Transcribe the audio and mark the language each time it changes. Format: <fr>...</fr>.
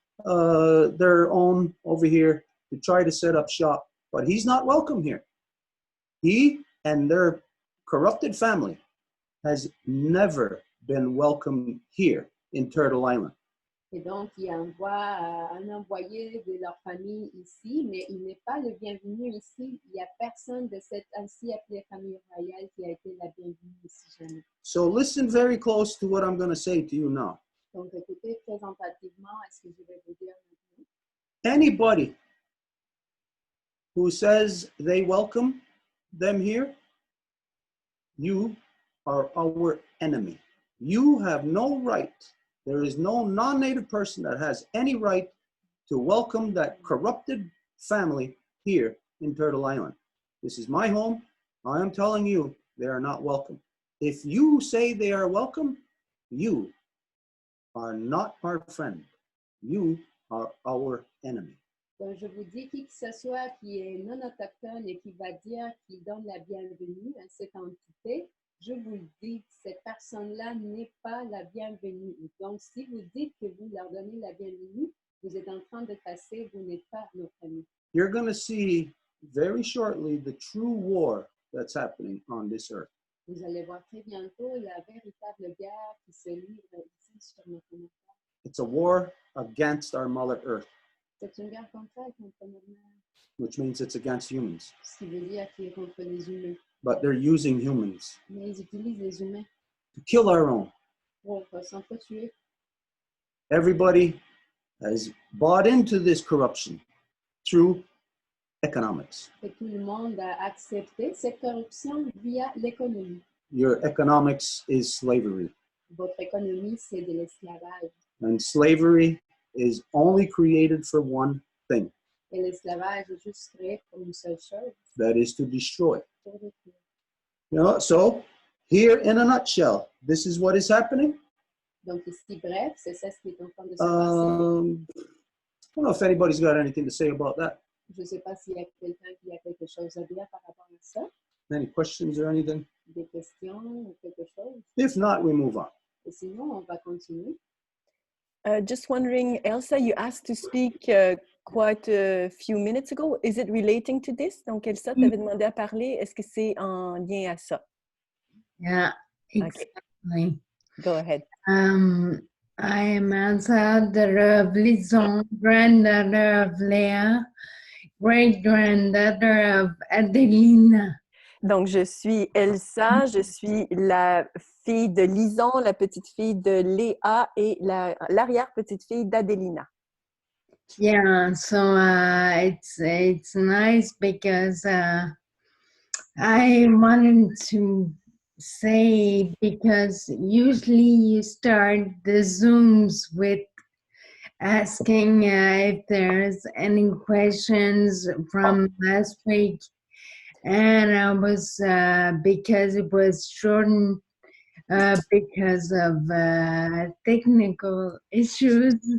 <en>their own over here to try to set up shop, but he's not welcome here. He and their corrupted family has never been welcome here in Turtle Island.</en> <fr>Et donc, il envoie un envoyé de leur famille ici, mais il n'est pas le bienvenu ici. Il n'y a personne de cette ainsi appelée famille royale qui a été la bienvenue ici jamais.</fr> <en>So listen very close to what I'm going to say to you now.</en> <fr>Donc, écoutez très attentivement à ce que je vais vous dire maintenant.</fr> <en>Anybody who says they welcome them here, you are our enemy. You have no right. There is no non-native person that has any right to welcome that corrupted family here in Turtle Island. This is my home. I am telling you, they are not welcome. If you say they are welcome, you are not our friend. You are our enemy.</en> <fr>Donc, je vous dis qui que ce soit qui est non autochtone et qui va dire qu'il donne la bienvenue à cette entité, je vous le dis, cette personne-là n'est pas la bienvenue. Donc, si vous dites que vous leur donnez la bienvenue, vous êtes en train de passer, vous n'êtes pas notre ami.</fr> <en>You're going to see very shortly the true war that's happening on this earth.</en> <fr>Vous allez voir très bientôt la véritable guerre qui se livre ici sur notre terre.</fr> <en>It's a war against our Mother Earth,</en> <fr>C'est une guerre contre notre mère,</fr> <en>which means it's against humans.</en> <fr>ce qui veut dire qu'il est contre les humains.</fr> <en>But they're using humans</en> <fr>Mais ils utilisent les humains</fr> <en>to kill our own.</en> <fr>pour s'entretuer.</fr> <en>Everybody has bought into this corruption through economics.</en> <fr>Et tout le monde a accepté cette corruption via l'économie.</fr> <en>Your economics is slavery.</en> <fr>Votre économie, c'est de l'esclavage.</fr> <en>And slavery is only created for one thing,</en> <fr>Et l'esclavage est juste créé pour une seule chose,</fr> <en>that is to destroy.</en> <fr>pour détruire.</fr> <en>You know, so here in a nutshell, this is what is happening.</en> <fr>Donc ici, bref, c'est ça ce qui est en train de se passer.</fr> <en>I don't know if anybody's got anything to say about that.</en> <fr>Je ne sais pas s'il y a quelqu'un qui a quelque chose à dire par rapport à ça,</fr> <en>Any questions or anything?</en> <fr>des questions ou quelque chose.</fr> <en>If not, we move on.</en> <fr>Et sinon, on va continuer.</fr> <en>Just wondering, Elsa, you asked to speak quite a few minutes ago. Is it relating to this?</en> <fr>Donc, Elsa, tu avais demandé à parler. Est-ce que c'est en lien à ça?</fr> <en>Yeah, Okay. exactly. Go ahead. I am Elsa, daughter of Lison, granddaughter of Léa, great-granddaughter of Adelina.</en> <fr>Donc, je suis Elsa, je suis la fille de Lison, la petite fille de Léa et l'arrière-petite-fille d'Adelina.</fr> <en>Yeah, so it's nice because I wanted to say, because usually you start the Zooms with asking if there's any questions from last week, and I was because it was shortened because of technical issues.</en>